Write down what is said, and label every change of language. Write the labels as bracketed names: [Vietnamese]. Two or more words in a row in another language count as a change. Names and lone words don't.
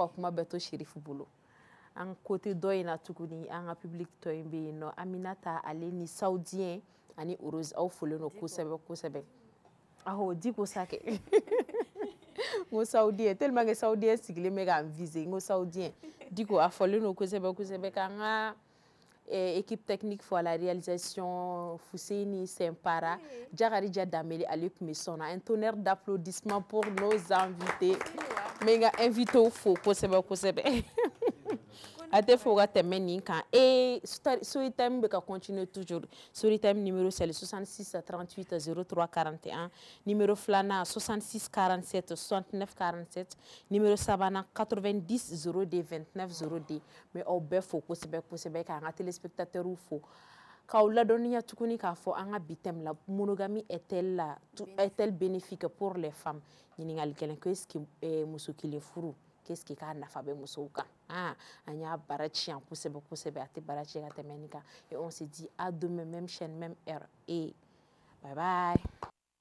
[Bambara] ka kuma bɛ to Cherif bolo [French] an côté [Bambara] dɔ in na tuguni an ka public tɔ in bɛ yen nɔ Aminata ale ni Saoudien ani Rose aw folen no kosɛbɛ kosɛbɛ di ko sa kɛ n ko Saoudien [French] tellement que [Bambara] Saoudien sigilen bɛ k'an viser n ko Saoudien di ko a fɔlen no kosɛbɛ kosɛbɛ k'an ka [French] équipe technique [Bambara] fo [French] à la réalisation [Bambara] Fuseni Sempara Jakarija Dameli ale tun bɛ sɔn na [French] un tonnerre d'applaudissements pour nos invités [Bambara] n bɛ n ka invité fo kosɛbɛ kosɛbɛ a tɛ fo ka tɛmɛ nin kan Storytime bɛ ka [French] continuer toujours [Bambara] Storytime [French] numéro c'est le [Bambara] 66 38 03 41 numéro filanan 66 47 69 47 numéro sabanan 90 02 29 02 mais aw bɛɛ fo kosɛbɛ kosɛbɛ k'an ka téléspectateurs fo k'aw ladɔnniya tuguni k'a fɔ an ka bi thème [French] la monogamie est-elle bénéfique pour les femmes [Bambara] ɲininkali gɛlɛn ko [French] est-ce que [Bambara] muso kelen furu [French] qu'est-ce que [Bambara] k'a nafa bɛ musow kan an y'a baara tiɲɛ kosɛbɛ kosɛbɛ a tɛ baara tiɲɛ ka tɛmɛ nin kan [French] et on se dit à demain même chaîne même heure et bye bye